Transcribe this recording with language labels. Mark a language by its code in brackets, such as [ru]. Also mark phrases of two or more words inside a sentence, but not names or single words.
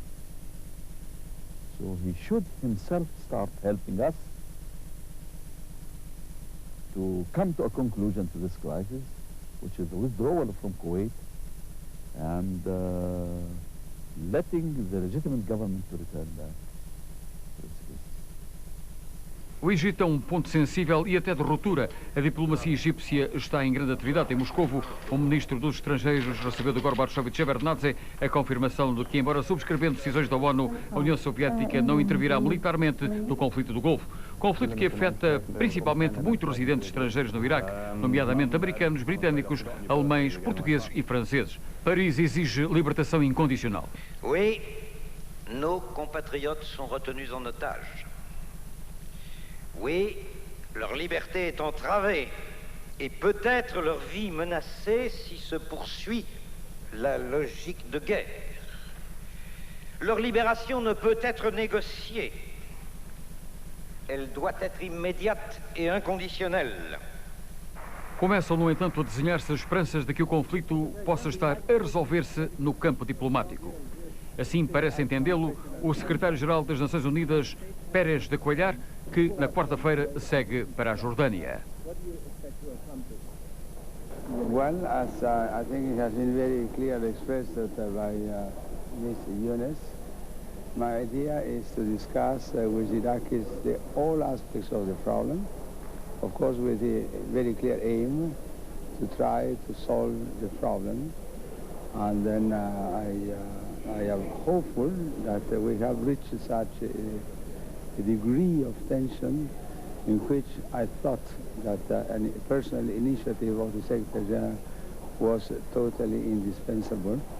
[en] So he should himself start helping us to come to a conclusion to this crisis, which is the withdrawal from Kuwait and letting the legitimate government to return back to its place. [pt] O Egito é um ponto sensível e até de ruptura. A diplomacia egípcia está em grande atividade em Moscovo. O ministro dos Estrangeiros recebeu de Gorbachev e Shevardnadze a confirmação de que, embora subscrevendo decisões da ONU, a União Soviética não intervirá militarmente no conflito do Golfo. Conflito que afeta principalmente muitos residentes estrangeiros no Iraque, nomeadamente americanos, britânicos, alemães, portugueses e franceses. Paris exige libertação incondicional. [fr] Oui, nos compatriotes sont retenus en otage. Oui, leur liberté est entravée et peut-être leur vie menacée si se poursuit la logique de guerre. Leur libération ne peut être négociée. Elle doit être immédiate et inconditionnelle. [pt] Começam, no entanto, a desenhar-se as esperanças de que o conflito possa estar a resolver-se no campo diplomático. Assim parece entendê-lo o secretário-geral das Nações Unidas, Pérez de Cuellar, que na quarta-feira segue para a Jordânia. [en] Well, as I think it has been very clearly expressed by Ms. Younes, my idea is to discuss with Iraqis all aspects of the problem, of course with the very clear aim to try to solve the problem, and then I am hopeful that we have reached such a degree of tension in which I thought that a personal initiative of the Secretary General was totally indispensable.